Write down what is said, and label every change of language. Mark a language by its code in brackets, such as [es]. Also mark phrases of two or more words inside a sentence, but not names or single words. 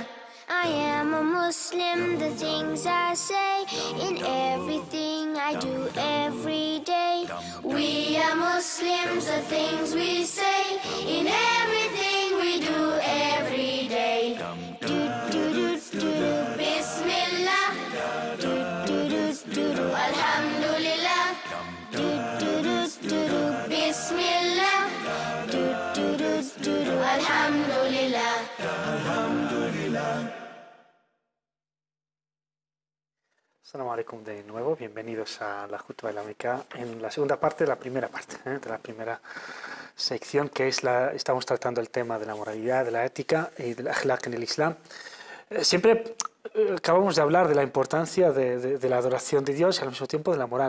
[en] I am a Muslim, the things I say, in everything I do every day. We are Muslims, the things we say, in everything we do every day. Do do do do do, Bismillah. Do do do do do, Alhamdulillah. Do do do do do, Bismillah. Do do do do do, Alhamdulillah. [ar] السلام عليكم [es] de nuevo, bienvenidos a la Jutba Islámica en la segunda parte de la primera parte, de la primera sección que es estamos tratando el tema de la moralidad, de la ética y del akhlaq en el Islam. Siempre acabamos de hablar de la importancia de la adoración de Dios y al mismo tiempo de la moral.